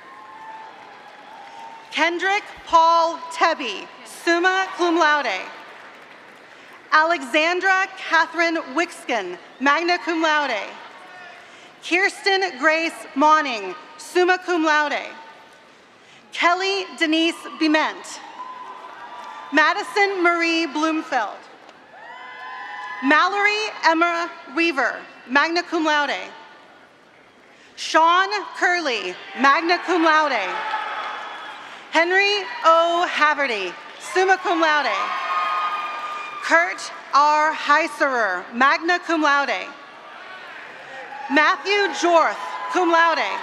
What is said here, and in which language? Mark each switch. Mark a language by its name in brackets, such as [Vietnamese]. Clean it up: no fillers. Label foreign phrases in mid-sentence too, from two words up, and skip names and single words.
[English] Kendrick Paul Tebby, [Latin] summa cum laude. [English] Alexandra Catherine Wixkin, [Latin] magna cum laude. [English] Kirsten Grace Monning, [Latin] summa cum laude. [English] Kelly Denise Bement. Madison Marie Bloomfield. Mallory Emma Weaver, [Latin] magna cum laude. [English] Sean Curley, [Latin] magna cum laude. [English] Henry O. Haverty, [Latin] summa cum laude. [English] Kurt R. Heiserer, [Latin] magna cum laude. [English] Matthew Jorth, [Latin] cum laude.